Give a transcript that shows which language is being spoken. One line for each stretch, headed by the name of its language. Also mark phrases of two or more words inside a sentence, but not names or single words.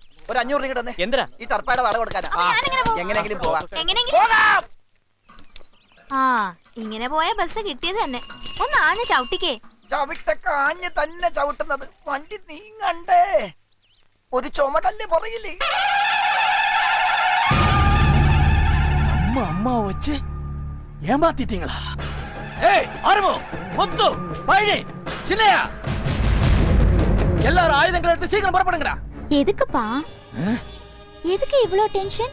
Malayalam: ഒരു 500 രൂപ തന്നെ. എന്തിനാ? ഈ ടർപ്പായുടെ വാടക കൊടുക്കാനാ. എങ്ങനെയെങ്കിലും പോകാം. ആ, ഇങ്ങനെ പോയ ബസ് കിട്ടിയത് തന്നെ. ഒന്ന് ആഞ്ഞ ചവിട്ടിക്കേ. ചവിട്ടൊക്കെ ആഞ്ഞ് തന്നെ ചവിട്ടുന്നത്. വണ്ടി നീങ്ങണ്ടേ? ഒരു ചുമടല്ലേ പുറകില്.
Tamil: அம்மா வச்சு ஏமாத்திட்டீங்களா? ஏய் ஆரம்போ, முத்து, பழனி, சின்னையா, எல்லாரும் ஆயுதங்களை எடுத்து சீக்கிரம் புறப்படுங்கடா. எதுக்குப்பா? எதுக்கு இவ்ளோ டென்ஷன்?